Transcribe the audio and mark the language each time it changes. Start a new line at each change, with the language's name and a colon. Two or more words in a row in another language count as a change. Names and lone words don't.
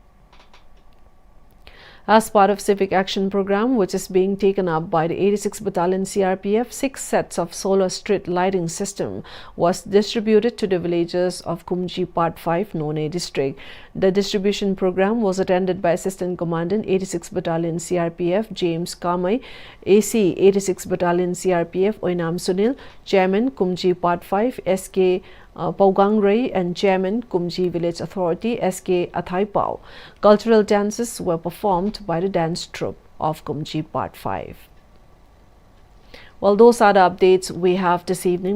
English: As part of Civic Action Program, which is being taken up by the 86 Battalion CRPF, 6 sets of solar street lighting system was distributed to the villagers of Kumji Part 5, None district. The distribution program was attended by Assistant Commandant 86 Battalion CRPF James Kamai, AC 86 Battalion CRPF Oinam Sunil, Chairman Kumji Part 5 SK Paugang Ray and Chairman Kumji Village Authority SK Athaipao. Cultural dances were performed by the dance troupe of Kumji Part 5. Well, those are the updates we have this evening.